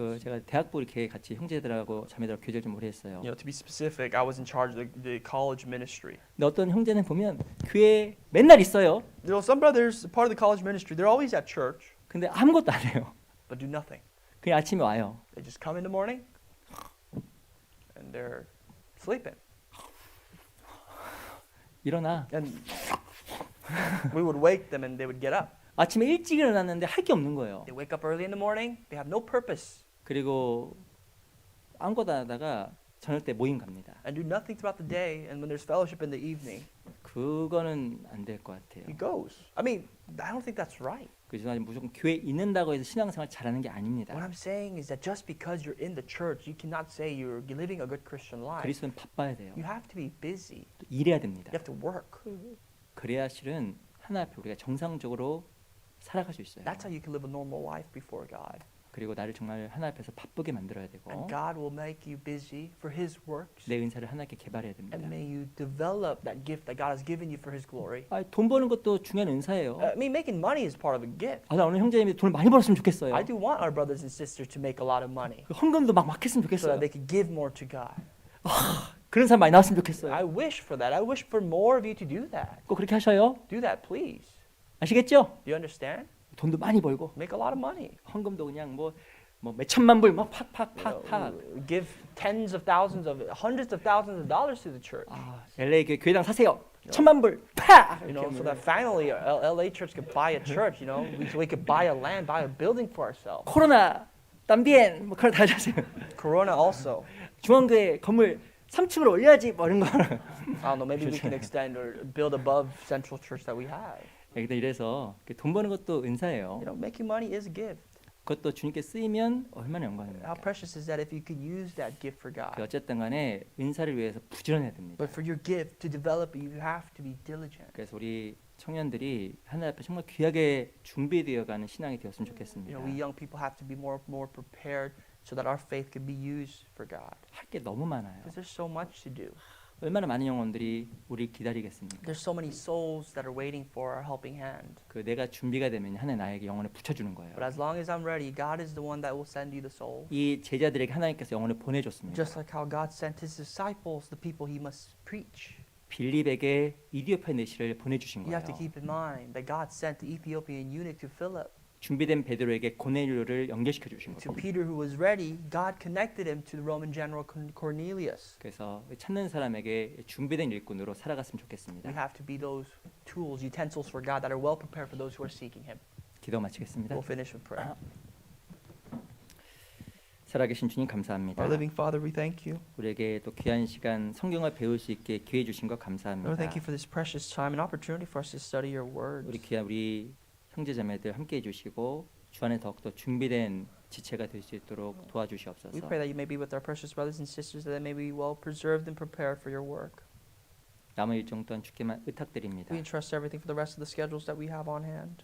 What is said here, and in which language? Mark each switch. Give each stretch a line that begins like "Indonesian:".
Korean: 그 제가 대학부 이렇게 같이 형제들하고 자매들하고 교제를 좀 오래 했어요.
English: You know, to be specific, I was in charge of the college ministry.
Korean: 근데 어떤 형제는 보면 교회에 맨날 있어요.
English: You know, some brothers, part of the college ministry, they're always at church,
Korean: 근데 아무것도 안 해요.
English: but do nothing.
Korean: 그냥 아침에 와요.
English: They just come in the morning, and they're sleeping.
Korean: 일어나.
English: And we would wake them, and they would get up.
Korean: 아침에 일찍 일어났는데 할 게 없는 거예요.
English: They wake up early in the morning. They have no purpose
Korean: 그리고 아무것도 안 하다가 저녁 때 모임 갑니다.
English: and do nothing throughout the day. And when there's fellowship in the evening,
Korean: 그거는 안 될 것 같아요. he goes.
English: I mean, I don't think that's right.
Korean: 그래서 저는 무조건 교회에 있는다고 해서 신앙생활 잘하는 게
English: What
Korean: 아닙니다.
English: I'm saying is that just because you're in the church, you cannot say you're living a good Christian life.
Korean: 그리스도는 바빠야 돼요.
English: You have to be busy.
Korean: 또 일해야 됩니다.
English: You have to work.
Korean: 그래야 실은 하나 앞에 우리가 정상적으로 살아갈 수 있어요.
English: That's how you can live a normal life before God.
Korean: 그리고 나를 정말 하나 앞에서 바쁘게 만들어야 되고
English: And God will make you busy for His works.
Korean: 내 은사를 하나님께 개발해야 됩니다.
English: And may you develop that gift that God has given you for His glory.
Korean: 돈 버는 것도 중요한 은사예요.
English: I mean, making money is part of a gift.
Korean: 나 오늘 형제님이 돈을 많이 벌었으면 좋겠어요.
English: I do want our brothers and sisters to make a lot of money
Korean: 그 헌금도 막 했으면
English: so
Korean: 좋겠어요.
English: that they could give more to God.
Korean: 그런 사람 많이 나왔으면 좋겠어요.
English: I wish for that. I wish for more of you to do that.
Korean: 꼭 그렇게 하셔요.
English: Do that, please.
Korean: 아시겠죠?
English: Do you understand?
Korean: 돈도 많이 벌고
English: Make a lot of money.
Korean: 헌금도 그냥 뭐 몇 천만 불 막
English: You
Korean: 팍팍팍팍.
English: know, give tens of thousands of, hundreds of thousands of dollars to the church.
Korean: LA 교회당 사세요. 천만 불 팍.
English: You know, so that finally LA church could buy a church. You know, we could buy a land, buy a building for ourselves.
Korean: 코로나 담비엔 뭐 그런 다 하세요.
English: Corona also.
Korean: 중앙교회 건물 3층으로 올려야지 뭐 이런 거.
English: I don't know. Maybe we can extend or build above Central Church that we have.
Korean: 근데 이래서 돈 버는 것도 은사예요.
English: You know, making money is a gift.
Korean: 그것도 주님께 쓰이면 얼마나
English: How
Korean: 영광입니까?
English: precious is that if you could use that gift for
Korean: 그
English: God?
Korean: 어쨌든 간에 은사를 위해서 부지런해야 됩니다.
English: But for your gift to develop it, you have to be diligent.
Korean: 그래서 우리 청년들이 하나님 앞에 정말 귀하게 준비되어가는 신앙이 되었으면 좋겠습니다.
English: We young people have to be more prepared so that our faith can be used for God.
Korean: 할 게 너무 많아요.
English: Because there's so much to do.
Korean: 얼마나 많은 영혼들이 우리 기다리겠습니까?
English: There's so many souls that are waiting for our helping hand.
Korean: 그 내가 준비가 되면 하나님 나에게 영혼을 붙여주는 거예요.
English: But as long as I'm ready, God is the one that will send you the soul.
Korean: 이 제자들에게 하나님께서 영혼을 보내줬습니다.
English: Just like how God sent his disciples, the people he must preach.
Korean: 빌립에게 이디오피아 내시를 보내주신
English: You have to
Korean: 거예요.
English: keep in mind that God sent the Ethiopian eunuch to Philip.
Korean: 준비된 베드로에게 고넬료를 연결시켜 주신
English: To
Korean: 거예요.
English: Peter, who was ready, God connected him to the Roman general Cornelius.
Korean: 그래서 찾는 사람에게 준비된 일꾼으로 살아갔으면
English: We
Korean: 좋겠습니다.
English: have to be those tools, utensils for God that are well prepared for those who are seeking him.
Korean: 기도 마치겠습니다.
English: We'll finish with prayer.
Korean: 살아계신 주님 감사합니다.
English: Our living Father, we thank you.
Korean: 우리에게 또 귀한 시간 성경을 배울 수 있게 기회 주신 것
English: Lord,
Korean: 감사합니다.
English: thank you for this precious time and opportunity for us to study your words.
Korean: 우리 귀한 우리 형제자매들 함께 해주시고 주 안에 더욱더 준비된 지체가 될 수 있도록 도와주시옵소서.
English: We pray that you may be with our precious brothers and sisters, that they may be well preserved and prepared for your work.
Korean: 남은 일정 동안 주께만 의탁드립니다.
English: We entrust everything for the rest of the schedules that we have on hand.